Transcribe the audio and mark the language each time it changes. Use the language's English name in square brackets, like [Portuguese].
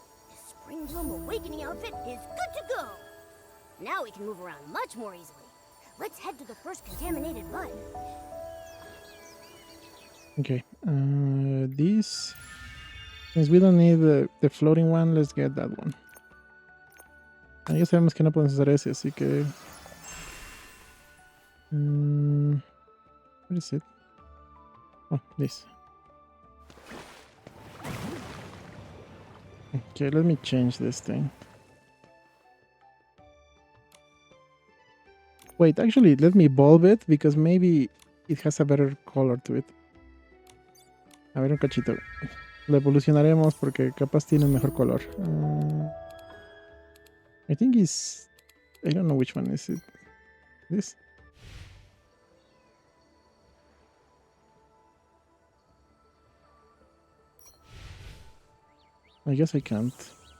[English] The Spring Bloom Awakening outfit is good to go! Now we can move around much more easily. Let's head to the first contaminated bud. Okay, this, since we don't need the floating one, let's get that one. [Spanish] Ya sabemos que no podemos usar ese, así que... [English] where is it? Oh, this. Okay, let me change this thing. Wait, actually, let me bulb it, because maybe it has a better color to it. [Spanish] A ver, un cachito. Lo evolucionaremos porque capaz tiene un mejor color. [English] I think it's... I don't know which one is it. This? I guess I can't.